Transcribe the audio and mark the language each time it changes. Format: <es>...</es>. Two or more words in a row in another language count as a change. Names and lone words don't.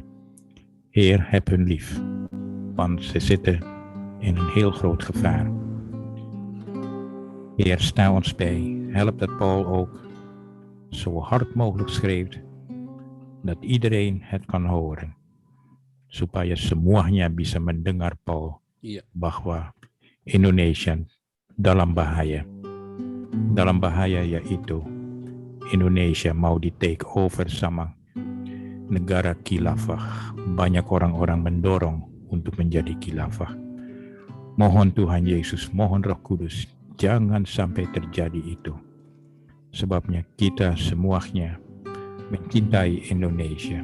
<nl>Heer, heb hun lief, want ze zitten in een heel groot gevaar. Heer, sta ons bij. Help dat Paul ook zo hard mogelijk schreeuwt, dat iedereen het kan horen.</nl> <id>Supaya semuanya bisa mendengar Paul bahwa Indonesia dalam bahaya. Dalam bahaya yaitu Indonesia mau di</id> <en>take over</en> <id>sama negara khilafah. Banyak orang-orang mendorong untuk menjadi khilafah. Mohon Tuhan Yesus, mohon Roh Kudus, jangan sampai terjadi itu. Sebabnya kita semuanya mencintai Indonesia.</id>